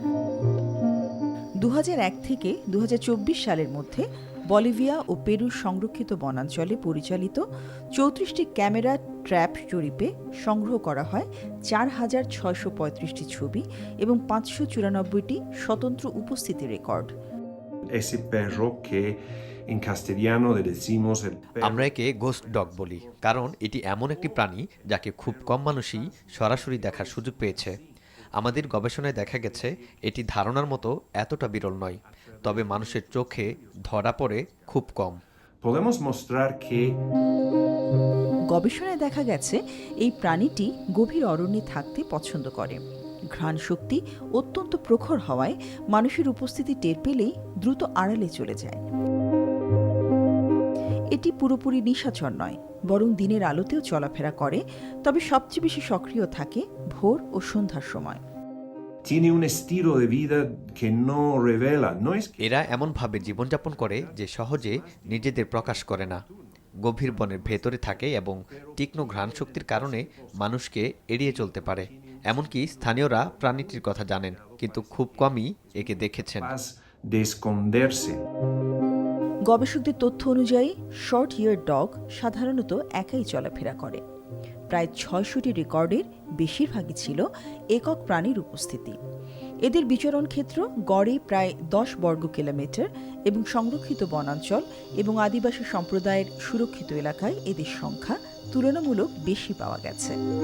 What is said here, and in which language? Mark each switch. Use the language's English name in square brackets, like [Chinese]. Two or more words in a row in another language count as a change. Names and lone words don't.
[Bangla] 2001 থেকে 2024 সালের মধ্যে বলিভিয়া ও পেরুর সংরক্ষিত বনাঞ্চলে পরিচালিত 34টি ক্যামেরা ট্র্যাপ জরিপে সংগ্রহ করা হয় 4,635টি ছবি এবং 594টি স্বতন্ত্র উপস্থিতি রেকর্ড। [Spanish] Ese perro que en castellano le decimos el perro. [Bangla] আমরা একে [English] ghost dog [Bangla] বলি, কারণ এটি এমন একটি প্রাণী যাকে খুব কম মানুষই সরাসরি দেখার সুযোগ পেয়েছে। আমাদের গবেষণায় দেখা গেছে এটি ধারণার মতো এতটা বিরল নয়, তবে মানুষের চোখে ধরা পড়ে খুব কম। [Spanish] Podemos mostrar que [Bangla] গবেষণায় দেখা গেছে এই প্রাণীটি গভীর অরণ্যে থাকতে পছন্দ করে। ঘ্রাণ শক্তি অত্যন্ত প্রখর হওয়ায় মানুষের উপস্থিতি টের পেলেই দ্রুত আড়ালে চলে যায়। এটি পুরোপুরি নিশাচর নয়, বরং দিনের আলোতেও চলাফেরা করে, তবে সবচেয়ে বেশি সক্রিয় থাকে ভোর ও সন্ধ্যার সময়। [Spanish] tiene un estilo de vida que no revela, no es que [Bangla] এরা এমনভাবে জীবনযাপন করে যে সহজে নিজেদের প্রকাশ করে না। গভীর বনের ভেতরে থাকে এবং তীক্ষ্ণ ঘ্রাণ শক্তির কারণে মানুষকে এড়িয়ে চলতে পারে। এমনকি স্থানীয়রা প্রাণীটির কথা জানেন, কিন্তু খুব কমই একে দেখেছেন। [Spanish] capaz de esconderse. [Bangla] গবেষকদের তথ্য অনুযায়ী [English] short ear dog [Bangla] সাধারণত একাই চলাফেরা করে। প্রায় 600টি রেকর্ডের বেশিরভাগই ছিল একক প্রাণীর উপস্থিতি। এদের বিচরণ ক্ষেত্র গড়ে প্রায় 10 বর্গ কিলোমিটার এবং সংরক্ষিত বনাঞ্চল এবং আদিবাসী সম্প্রদায়ের সুরক্ষিত এলাকায় এদের সংখ্যা তুলনামূলক বেশি পাওয়া গেছে।